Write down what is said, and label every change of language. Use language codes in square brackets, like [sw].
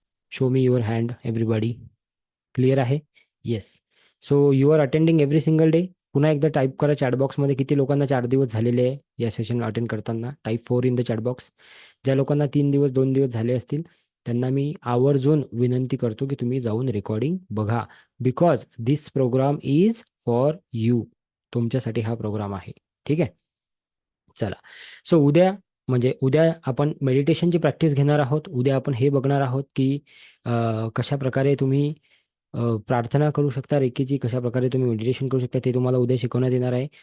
[en] Show me your hand everybody. Clear आहे? Yes. [mr] So [en] You are attending every single day. [mr] पुन्हा एकदा type करा चॅटबॉक्समध्ये किती लोकांना 4 दिवस झालेले आहे या सेशन अटेंड करताना. [en] Type 4 in the chatbox. [mr] ज्या लोकांना 3 दिवस 2 दिवस झाले असतील त्यांना मी आवर्जून विनंती करतो की तुम्ही जाऊन रेकॉर्डिंग बघा. [en] Because this programme is for you. [mr] तुमच्यासाठी हा प्रोग्राम आहे. ठीक आहे. चला. सो उद्या, म्हणजे उद्या आपण मेडिटेशनची प्रॅक्टिस घेणार आहोत. उद्या आपण हे बघणार आहोत की कशा प्रकारे तुम्ही प्रार्थना करू शकता रेकीची, कशा प्रकारे तुम्ही मेडिटेशन करू शकता ते तुम्हाला उद्या शिकवण्यात येणार आहे.